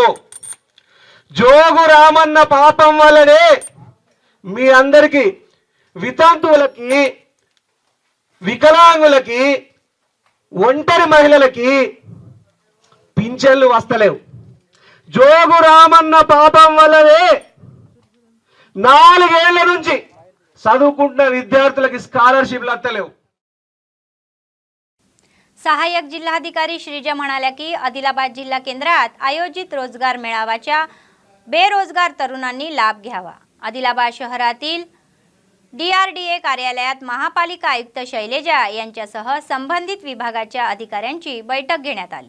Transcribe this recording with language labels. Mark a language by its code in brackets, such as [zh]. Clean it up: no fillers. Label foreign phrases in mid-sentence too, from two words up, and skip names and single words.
[te] జోగు రామన్న పాపం వల్లనే మీ అందరికీ వితంతువులకి, వికలాంగులకి, ఒంటరి మహిళలకి పింఛన్లు వస్తలేవు. జోగు రామన్న పాపం వల్లనే 4 ఏళ్ల నుంచి చదువుకుంటున్న విద్యార్థి స్కాలర్‌షిప్ వస్తలేవు. [mr] सहाय्यक जिल्हाधिकारी श्रीजा म्हणाल्या की आदिलाबाद जिल्हा केंद्रात आयोजित रोजगार मेळाव्याचा बेरोजगार तरुणांनी लाभ घ्यावा. आदिलाबाद शहरातील DRDA कार्यालयात महापालिका आयुक्त शैलेजा यांच्यासह संबंधित विभागाच्या अधिकाऱ्यांची बैठक घेण्यात आली.